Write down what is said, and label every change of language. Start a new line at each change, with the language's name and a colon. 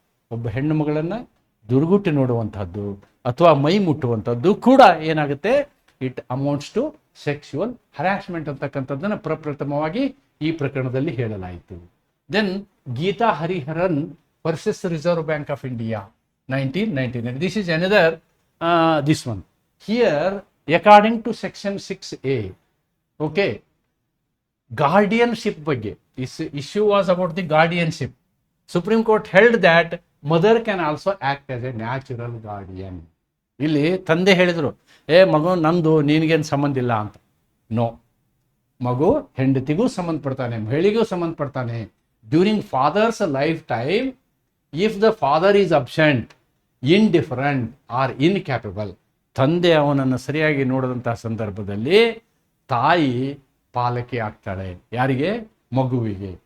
Kannada: ಒಬ್ಬ ಹೆಣ್ಣು ಮಗಳನ್ನು ದುರ್ಗುಟ್ಟಿ ನೋಡುವಂಥದ್ದು ಅಥವಾ ಮೈ ಮುಟ್ಟುವಂಥದ್ದು ಕೂಡ ಏನಾಗುತ್ತೆ,
English: it amounts to sexual harassment
Kannada: ಅಂತಕ್ಕಂಥದ್ದನ್ನು ಪ್ರಪ್ರಥಮವಾಗಿ ಈ ಪ್ರಕರಣದಲ್ಲಿ ಹೇಳಲಾಯಿತು.
English: Then Geeta Hariharan versus Reserve Bank of India 1999. This is another, this one. Here, according to section 6A, okay, guardianship
Kannada: ಬಗ್ಗೆ.
English: This issue was about the guardianship. Supreme Court held that mother can also act as a natural guardian.
Kannada: ಇಲ್ಲಿ ತಂದೆ ಹೇಳಿದರು, ಮಗು ನಂದು, ನಿನಗೇನು ಸಂಬಂಧ ಇಲ್ಲ ಅಂತ. ನೋ, ಮಗು ಹೆಂಡತಿಗೂ ಸಂಬಂಧಪಡ್ತಾನೆ, ಮಹಿಳೆಗೂ ಸಂಬಂಧಪಡ್ತಾನೆ.
English: during father's life time, if the father is absent, indifferent or incapable,
Kannada: ತಂದೆ ಅವನನ್ನು ಸರಿಯಾಗಿ ನೋಡಿದಂತಹ ಸಂದರ್ಭದಲ್ಲಿ ತಾಯಿ ಪಾಲಕಿ ಆಗ್ತಾಳೆ. ಯಾರಿಗೆ? ಮಗುವಿಗೆ.